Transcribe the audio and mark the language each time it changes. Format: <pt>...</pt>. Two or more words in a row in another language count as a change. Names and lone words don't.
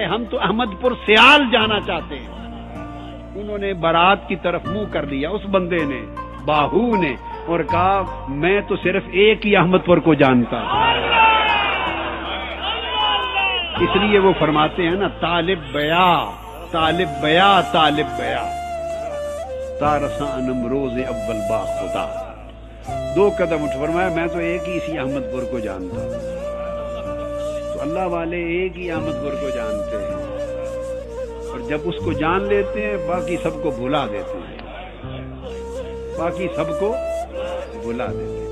<ur>ہم تو احمد پور سیال جانا چاہتے ہیں۔ انہوں نے بارات کی طرف منہ کر لیا اس بندے نے، باہو نے، اور کہا میں تو صرف ایک ہی احمد پور کو جانتا ہوں۔ اس لیے وہ فرماتے ہیں نا</ur> <fa>طالب بیا طالب بیا طالب بیا تارسان نمروز اول با خدا۔</fa> <ur>2 قدم اٹھ فرمایا میں تو ایک ہی اسی احمد گر کو جانتا ہوں. تو اللہ والے ایک ہی احمد گر کو جانتے ہیں، اور جب اس کو جان لیتے ہیں باقی سب کو بھلا دیتے ہیں، باقی سب کو بھلا دیتے ہیں.</ur>